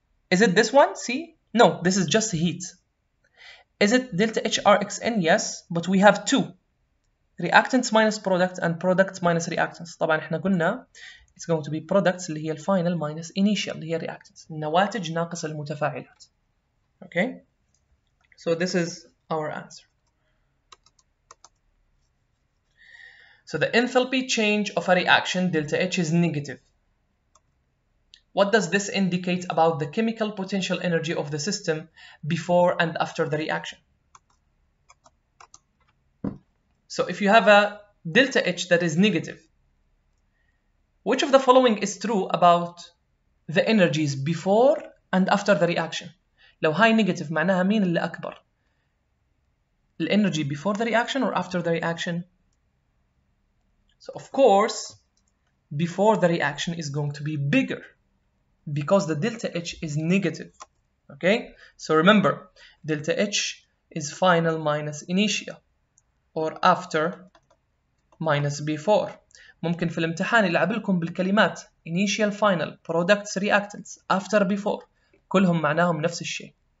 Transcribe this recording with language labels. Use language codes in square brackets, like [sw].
[en] Is it this one? See? No, this is just heat. Is it delta HRXN? Yes, but we have 2. Reactants minus product and products minus reactants. [ar] طبعا احنا قلنا [en] it's going to be products [ar] اللي هي الفاينل [en] minus initial [ar] اللي هي [en] reactants. [ar] النواتج ناقص المتفاعلات. [en] Okay? So this is our answer. So the enthalpy change of a reaction delta H is negative. What does this indicate about the chemical potential energy of the system before and after the reaction? So if you have a delta H that is negative, which of the following is true about the energies before and after the reaction? [ar] لو هاي [en] negative [ar] معناها مين اللي أكبر؟ [en] الenergy before the reaction or after the reaction? So of course, before the reaction is going to be bigger because the delta H is negative. Okay? So remember, delta H is final minus initial or after minus before. [ar] ممكن في الامتحان يلعب لكم بالكلمات initial final products reactants after before كلهم معناهم نفس الشيء.